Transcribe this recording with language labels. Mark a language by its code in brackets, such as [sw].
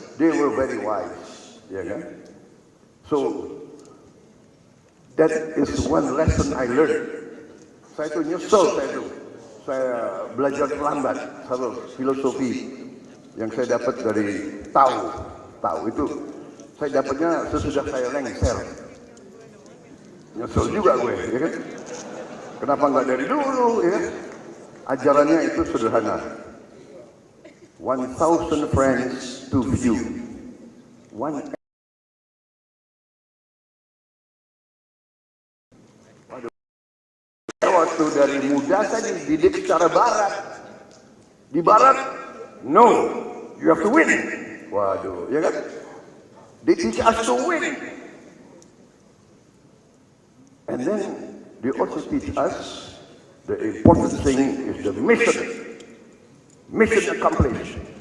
[en] They were very wise, [id] ya kan? [en] So that is one lesson I learned. [id] Saya itu nyesel, saya belajar terlambat satu filosofi yang saya dapat dari tahu itu saya dapatnya sesudah saya lengser. Nyesel juga gue, ya kan? Kenapa nggak dari dulu, ya? Ajarannya itu sederhana. [en] 1,000 friends to view. [id] Waktu dari muda saya dididik secara barat. Di barat, [en] no, you have to win. [id] Waduh, ya kan? [en] They teach us to win. And then they also teach us the important thing is the mission. Mission accomplished.